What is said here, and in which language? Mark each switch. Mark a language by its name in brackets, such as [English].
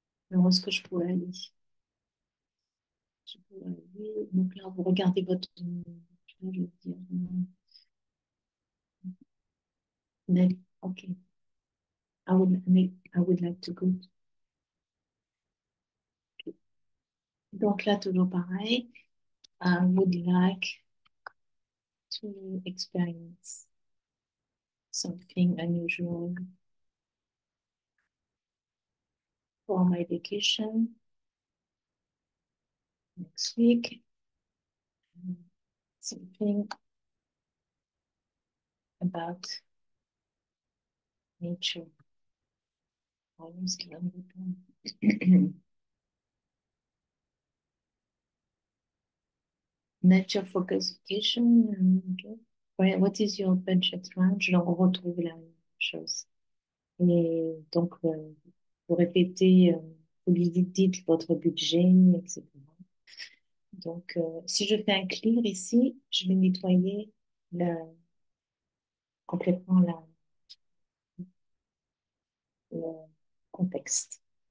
[French] Alors, où est-ce que je pourrais aller? Je pourrais aller. Donc là, vous regardez votre. Je vais dire. [English] Net. Ok. I would like to go. [French] Donc là, toujours pareil. [English] I would like to experience something unusual for my vacation next week. Something about nature. Always can Nature focus education. Okay. What is your budget range? [French] Donc, on retrouve la même chose. Et donc, vous répétez, vous lui dites votre budget, etc. Donc, si je fais un clear ici, je vais nettoyer le, complètement le contexte.